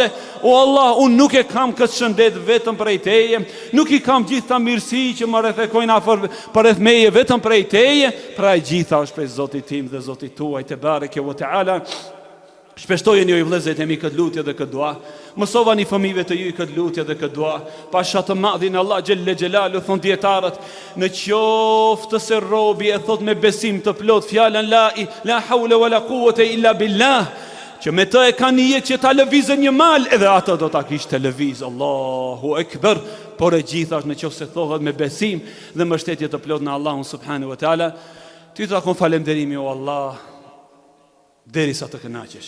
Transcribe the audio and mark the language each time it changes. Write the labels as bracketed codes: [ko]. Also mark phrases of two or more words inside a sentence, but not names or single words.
[sq] O Allah, unë nuk e kam këtë shëndet vetëm prej teje, nuk i kam gjithë ta mirësi që më rrethekojnë afër përreth meje vetëm prej teje, pra e gjitha është prej Zotit tim dhe Zotit tuaj [ar] تبارك وتعالى. [sq] Shpeshtojeni o i vëllezërit e mi këtë lutje dhe këtë dua. Mësovani fëmijëve të ju këtë lutje dhe këtë dua. Pasha të madhin Allah [ar] جل جلاله, [sq] thon dietarët, në qoftë se robi e thot me besim të plot fjalën [ar] لا حول ولا قوة إلا بالله, [sq] që me të e ka një jetë që ta lëvizën një mal, edhe ato do ta kishte lëviz. [ar] الله أكبر. [sq] Por e gjitha është në qoftë se thohet me besim dhe mbështetje të plot në Allahun [ar] سبحانه وتعالى. [sq] Ty të takon falënderimi o Allah, derisa të kënaqesh.